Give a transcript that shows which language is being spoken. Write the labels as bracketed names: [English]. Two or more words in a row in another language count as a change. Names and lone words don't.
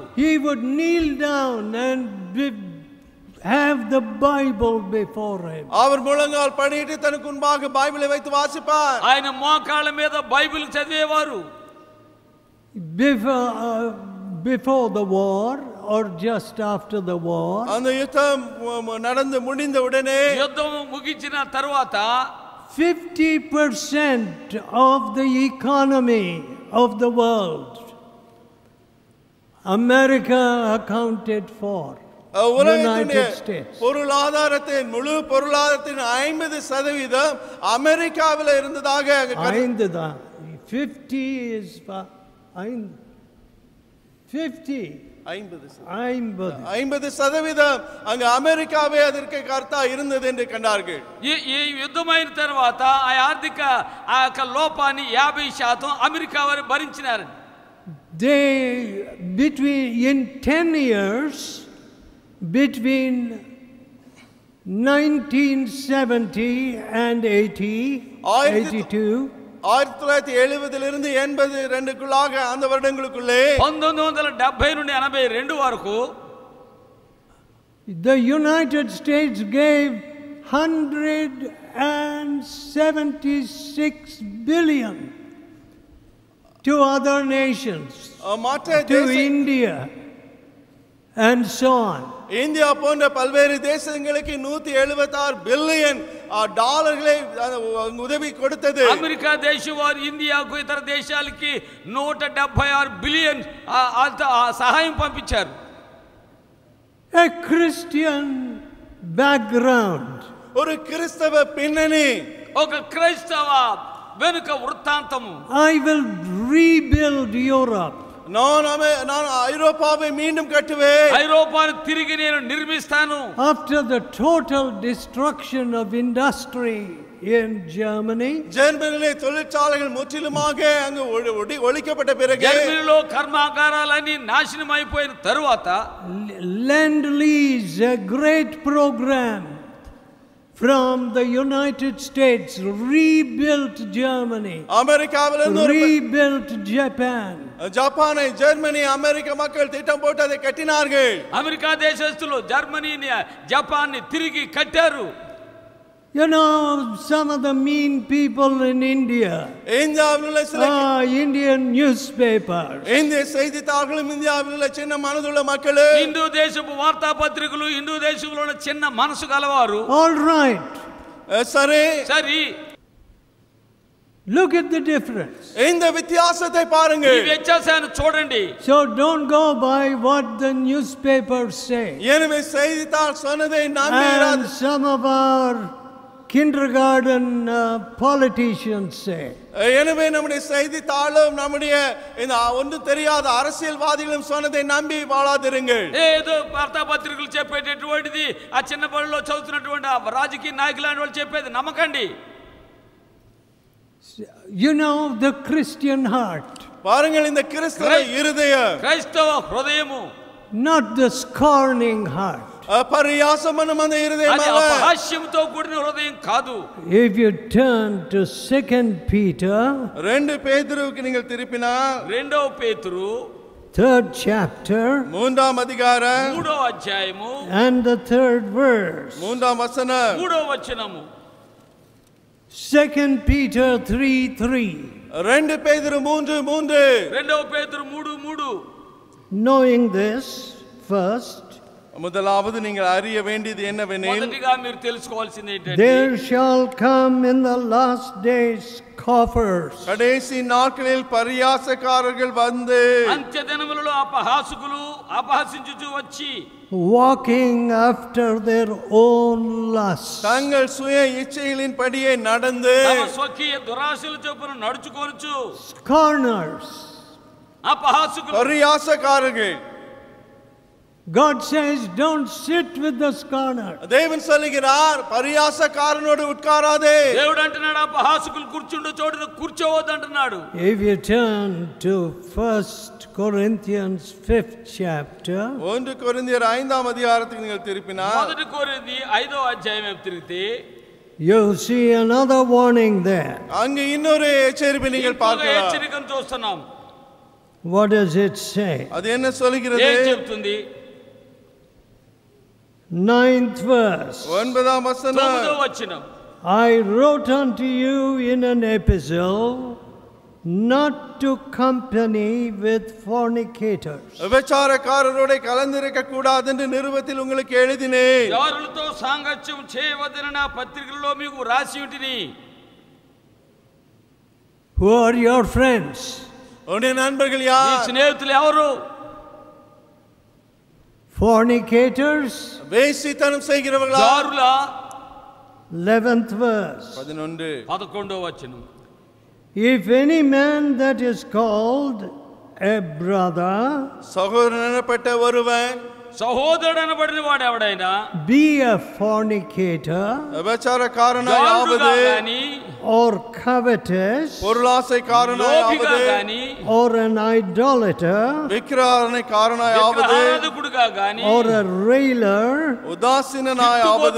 [English] He would kneel down and have the Bible before him. [Tamil] அவர் முழங்கால் படியிட்டு தனக்கு முன்பாக பைபிளை வைத்து வாசிப்பார். [Telugu] ఆయన మోకాళ్ళ మీద బైబిల్ చదివేవారు. [English] Before the war or just after the war, [Tamil] அந்த யுத்தம் நடந்து முடிந்த உடனே, [Telugu] యుద్ధం ముగించిన తరువాత [English] 50% of the economy of the world America accounted for. [Tamil] உலகத்தினுடைய பொருளாதாரத்தின் முழு பொருளாதாரத்தின் 50% அமெரிக்காவில் இருந்ததாக [English] 50 is 50% [Tamil] அங்க அமெரிக்காவே அதற்கு கர்த்தா இருந்தது என்று கண்டார்கள். [Telugu] ఈ యుద్ధమైన తర్వాత ఆ ఆర్థిక ఆ యొక్క లోపాన్ని 50% అమెరికా వారు భరించినారు. [English] In 10 years between 1970 and 82, [Tamil] 1970 82க்குள்ளாக அந்த வருடங்களுக்குள்ளே [Telugu] 1970 నుండి 82 వరకు [English] the United States gave 176 billion to other nations, to India and so on. [Tamil] இந்தியா போன்ற பல்வேறு தேசங்களுக்கு 176 பில்லியன் டாலர்களை உதவி கொடுத்தது. [Telugu] అమెరికా దేశం వారు ఇండియాకు ఇతర దేశాలకి 176 బిలియన్ సహాయం పంపించారు. [English] A Christian background, [Tamil] ஒரு கிறிஸ்தவ பின்னணி, [Telugu] ఒక క్రైస్తవ వెనుక వృత్తాంతము. [English] I will rebuild Europe. [Tamil] நான் ஐரோப்பாவை மீண்டும் கட்டுவேன். [Telugu] ஐரோப்பாவை తిరిగి నేను నిర్మిస్తాను. [English] After the total destruction of industry in Germany, [Tamil] ஜெர்மனியிலே தொழிற்சாலைகள் முற்றிலுமாக அங்கு ஒழிக்கப்பட்ட பிறகு, [Telugu] జర్మనీలో కర్మాగారాలన్నీ నాశనం అయిపోయిన తరువాత, [English] Lend Lease, a great program from the United States, rebuilt Germany, rebuilt Japan. [Tamil] ஜப்பானை, ஜெர்மனி, அமெரிக்க மக்கள் திட்டம் போட்டு அதை கட்டினார்கள். [Telugu] అమెరికా దేశస్తులు జర్మనీని జపాన్ని తిరిగి కట్టారు. [English] You know, some of the mean people in India, Indian newspapers, [Tamil] இந்திய செய்தித்தாள்களும் இந்தியாவில் உள்ள சின்ன மனதுள்ள மக்கள், [Telugu] హిందూ దేశపు వార్తాపత్రికలు హిందూ దేశంలో ఉన్న చిన్న మనసు గలవారు. [English] all right, [Telugu] సరే, [English] look at the difference. [Tamil] இந்த வித்தியாசத்தை பாருங்கள். [Telugu] ఈ వ్యత్యాసాన్ని చూడండి. [English] So don't go by what the newspapers say. [Tamil] எனவே செய்தித்தாள் சொன்னதை நம்பிராதே. [English] And some of our kindergarten politicians say. [Tamil] எனவே நம்முடைய செய்தித்தாளும் நம்முடைய இந்த ஒன்றும் தெரியாத அரசியல்வாதிகளும் சொன்னதை நம்பி வாழாதிருங்கள். [Telugu] ఏదో వార్తాపత్రికలు చెప్పేటటువంటిది ఆ చిన్న బడిలో చదువుతున్నటువంటి రాజకీయ నాయకులు లాంటి వాళ్ళు చెప్పేది నమ్మకండి. [English] You know, the Christian heart, [Tamil] பாருங்கள் இந்த கிறிஸ்தவ இருதயம், [Telugu] క్రైస్తవ హృదయము, [English] not the scorning heart. [Tamil] பரியாசமான அந்த இருதயம் [Telugu] అది అపహాస్యంతో కూడిన హృదయం కాదు. [English] If you turn to 2 Peter, [Tamil] 2 பேதுருவுக்கு நீங்கள் திருப்பினால், [Telugu] 2వ పేతురు [English] 3rd chapter, [Tamil] 3ஆம் அதிகாரம், [Telugu] 3వ అధ్యాయము [English] and the 3rd verse, [Tamil] 3ஆம் வசனம், [Telugu] 3వ వచనము. [English] 2 Peter 3:3. [Tamil] 2 பேதுரு 3:3. [Telugu] 2వ పేతురు 3:3. [English] Knowing this, first, [Tamil] முதலாவது நீங்கள் அறிய வேண்டியது என்னவெனில், [Telugu] మొదటిగా మీరు తెలుసుకోవాల్సింది ఏంటంటే, [English] there shall come in the last days scoffers, [Tamil] கடைசி நாட்களில் பரியாசக்காரர்கள் வந்து, [Telugu] అంత్య దినములలో అపహాసకులు అపహసించుచు వచ్చి, [English] walking after their own lust, [Tamil] தங்கள் சுய இச்சைகளின் படியே நடந்து, [Telugu] తమ స్వకీయ దురాశల చొప్పున నడుచుకొనుచు, [English] scorners, [Telugu] అపహాసకులు, [Tamil] பரியாசக்காரர்கள். [English] God says, don't sit with the scorner. [Tamil] தேவன் சொல்லுகிறார் பரியாசக்காரனோடு உட்காராதே. [Telugu] దేవుడు అంటున్నాడు అపహాసకులు కూర్చుండే చోట కూర్చోవద్దు అంటున్నాడు. [English] If you turn to 1 Corinthians 5th chapter, [Tamil] 1 கொரிந்தியர் 5ஆம் அதிகாரத்துக்கு நீங்கள் திருப்பினால், [Telugu] 1 கொரிந்தி 5వ అధ్యాయం తిరిగితే [English] you see another warning there. [Tamil] அங்க இன்னொரு எச்சரிப்பை நீங்கள் பார்க்கலாம். [Telugu] హెచ్చరికను చూస్తున్నాం. [English] What does it say? [Tamil] அது என்ன சொல்கிறது? [Telugu] ఏం చెప్తుంది? [English] 9th verse. [Tamil] 9ஆம் வசனம். [Telugu] 9వ వచనం. [English] I wrote unto you in an epistle not to company with fornicators. [Tamil] விபச்சாரக்காரரோட கலந்திருக்க கூடாது என்று நிருபத்தில் உங்களுக்கு எழுதினேன். [Telugu] యారులతో సాంగత్యం చేయవద్దని నా పత్రికలో మీకు రాసి ఉంటిని. [English] Who are your friends? [Tamil] உன்னுடைய நண்பர்கள் [Telugu] నీ [Tamil] யார்? [Telugu] స్నేహితులు ఎవరు? [English] Fornicators. [Tamil] வேசித்தனம் செய்கிறவர்களா? [Telugu] జారులా? [English] 11th verse. [Telugu] 11వ వచనం. [English] If any man that is called a brother [Tamil] சகோதரன் எனப்பட்ட ஒருவன் [Telugu] సహోదరుడు అనబడిన వాడు ఎవడైనా [English] be a fornicator [Tamil] விபச்சாரக்காரனாயாவது [English] or covetous [Tamil] பொருளாசைக்காரனாயாவது [English] or an idolater [Tamil] விக்கிரகாரனாயாவது [English] or a railer [Tamil] உதாசீனனாயாவது